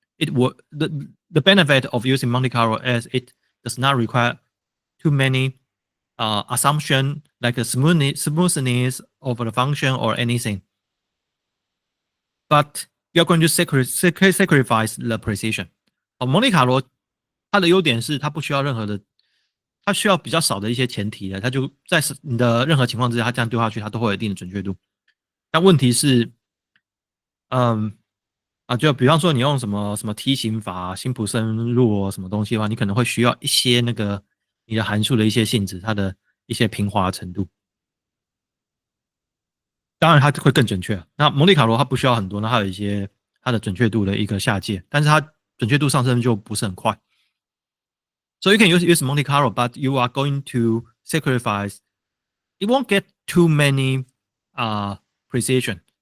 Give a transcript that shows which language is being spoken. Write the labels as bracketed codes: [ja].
[en] It will the benefit of using Monte Carlo is it does not require too many assumption like the smoothness of the function or anything. But you're going to sacrifice the precision. [zh] 蒙特卡罗它的优点是它不需要任何的，它需要比较少的一些前提的，它就在你的任何情况之下，它这样丢下去，它都会有一定的准确度。但问题是，就比方说你用什么梯形法、辛普森路什么东西的话，你可能会需要一些那个你的函数的一些性质，它的一些平滑程度。当然它会更准确。那蒙特卡罗它不需要很多，那它有一些它的准确度的一个下界，但是它准确度上升就不是很快。 [en] So you can use Monte Carlo, but you are going to sacrifice. It won't get too many precision.